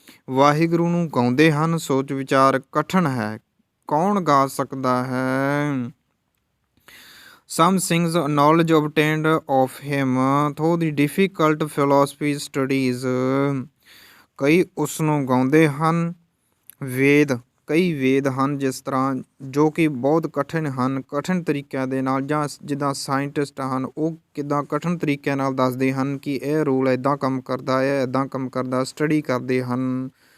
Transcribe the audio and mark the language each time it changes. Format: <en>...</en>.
<pa>ਵਾਹਿਗੁਰੂ ਨੂੰ ਗਾਉਂਦੇ ਹਨ, ਸੋਚ ਵਿਚਾਰ ਕਠਿਨ ਹੈ, ਕੌਣ ਗਾ ਸਕਦਾ ਹੈ।</pa> <en>Some sings knowledge obtained of him through the difficult philosophy studies।</en> <pa>ਕਈ ਉਸ ਨੂੰ ਗਾਉਂਦੇ ਹਨ ਵੇਦ, ਕਈ ਵੇਦ ਹਨ ਜਿਸ ਤਰ੍ਹਾਂ ਜੋ ਕਿ ਬਹੁਤ ਕਠਿਨ ਹਨ, ਕਠਿਨ ਤਰੀਕਿਆਂ ਦੇ ਨਾਲ, ਜਾਂ ਜਿੱਦਾਂ ਸਾਇੰਟਿਸਟ ਹਨ ਉਹ ਕਿੱਦਾਂ ਕਠਿਨ ਤਰੀਕਿਆਂ ਨਾਲ ਦੱਸਦੇ ਹਨ ਕਿ ਇਹ ਰੂਲ ਇੱਦਾਂ ਕੰਮ ਕਰਦਾ ਹੈ, ਇੱਦਾਂ ਕੰਮ ਕਰਦਾ, ਸਟੱਡੀ ਕਰਦੇ ਹਨ।</pa>